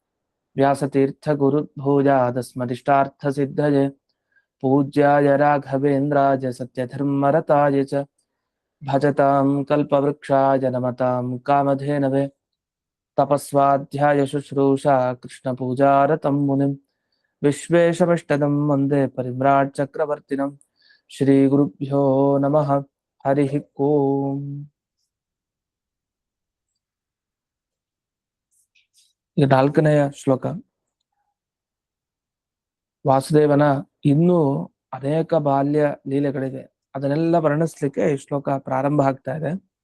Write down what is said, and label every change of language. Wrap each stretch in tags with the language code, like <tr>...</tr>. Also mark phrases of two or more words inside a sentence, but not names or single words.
<sa>व्यासतीर्थगुरुर्भूयादस्मदिष्टार्थसिद्धये पूज्याय राघवेन्द्राय सत्यधर्मरताय च भजतां कल्पवृक्षाय नमतां कामधेनवे तपस्वाध्याय शुश्रूषा कृष्णपूजारतं मुनिं विश्वेशमिष्टदं वन्दे परिम्राट् चक्रवर्तिनं श्रीगुरुभ्यो नमः हरिः ओम्.</sa> <kn>ಇದು 4ನೇ ಶ್ಲೋಕ. ವಾಸುದೇವನ ಇನ್ನೂ ಅನೇಕ ಬಾಲ್ಯ ಲೀಲೆಗಳಿವೆ, ಅದನ್ನೆಲ್ಲ ವರ್ಣಿಸ್ಲಿಕ್ಕೆ ಈ ಶ್ಲೋಕ ಪ್ರಾರಂಭ ಆಗ್ತಾ ಇದೆ.</kn>